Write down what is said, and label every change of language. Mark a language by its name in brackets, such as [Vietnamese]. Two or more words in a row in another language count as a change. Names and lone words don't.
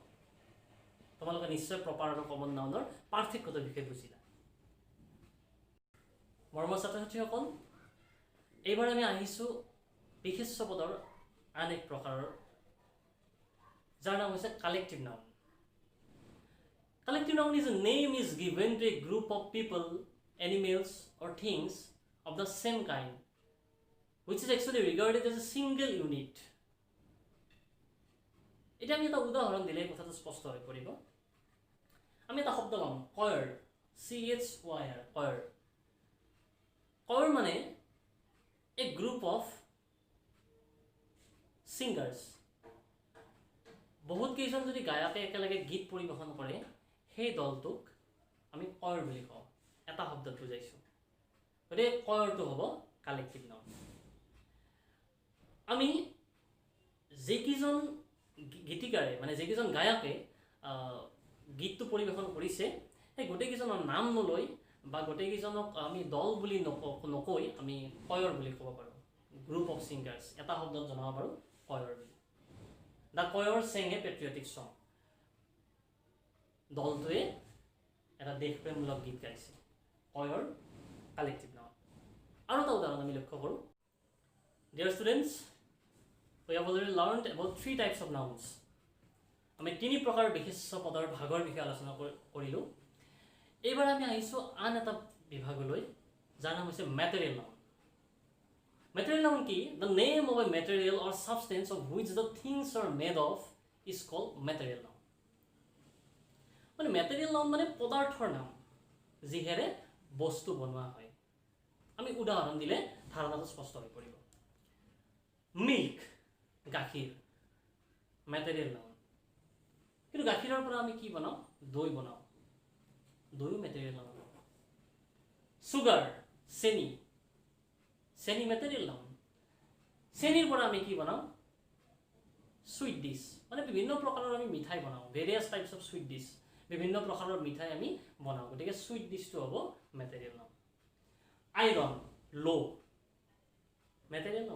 [Assamese] তোমালোকে নিশ্চয় প্ৰপাৰ আৰু [English] common nounৰ [Assamese] পাৰ্থক্যটোৰ বিষয়ে বুজিলা। মৰমৰ ছাত্ৰ ছাত্ৰীসকল, এইবাৰ আমি আহিছোঁ বিশেষ্য পদৰ আন এক প্ৰকাৰৰ, যাৰ নাম হৈছে [English] collective noun. Collective noun is a name is given to a group of people, animals or things of the same kind, which is actually regarded as a single unit. [Assamese] এটা আমি এটা উদাহৰণ দিলে কথাটো স্পষ্ট হৈ পৰিব। আমি এটা শব্দ ল'ম, [English] choir, CHYR, choir. choir মানে a group of singers. [Assamese] বহুত কেইজন যদি গায়কে একেলগে গীত পৰিৱেশন কৰে, সেই দলটোক আমি choir বুলি কওঁ, এটা শব্দত বুজাইছোঁ। গতিকে choirটো হ'ব [English] collective noun. [Assamese] আমি যিকেইজন গীতিকাৰে, মানে যিকেইজন গায়কে গীতটো পৰিৱেশন কৰিছে, সেই গোটেইকেইজনৰ নাম নলৈ বা গোটেইকেইজনক আমি দল বুলি নকৈ আমি choir বুলি ক'ব পাৰোঁ। [English] group of singers, [Assamese] এটা শব্দত জনাব পাৰোঁ choir বুলি। [English] The choir sang a patriotic song. [Assamese] দলটোৱে এটা দেশপ্ৰেমমূলক গীত গাইছে। choir [English] collective noun. [Assamese] আৰু এটা উদাহৰণ আমি লক্ষ্য কৰোঁ। [English] Dear students, we have already learned about 3 types of nouns. [Assamese] আমি 3 প্ৰকাৰৰ বিশেষ্য পদৰ ভাগৰ বিষয়ে আলোচনা কৰিলোঁ। এইবাৰ আমি আহিছোঁ আন এটা বিভাগলৈ, যাৰ নাম হৈছে [English] material noun. Material noun [Assamese] কি? [English] The name of a material or substance of which the things are made of is called material noun. [Assamese] মানে [English] material noun [Assamese] মানে পদাৰ্থৰ নাম, যিহেৰে বস্তু বনোৱা হয়। আমি উদাহৰণ দিলে ধাৰণাটো স্পষ্ট হৈ পৰিব। মিল্ক, গাখীৰ, [English] material noun। [Assamese] কিন্তু গাখীৰৰ পৰা আমি কি বনাওঁ? দৈ বনাওঁ, দৈও [English] material noun। [Assamese] সুগাৰ, চেনি, চেনি [English] material noun. [Assamese] চেনিৰ পৰা আমি কি বনাওঁ? [English] sweet dish, [Assamese] মানে বিভিন্ন প্ৰকাৰৰ আমি মিঠাই বনাওঁ, [English] various types of sweet dish, [Assamese] বিভিন্ন প্ৰকাৰৰ মিঠাই আমি বনাওঁ। গতিকে [English] sweet dishটো [Assamese] হ'ব [English] material noun. [Assamese] আইৰণ, লো, [English] material noun.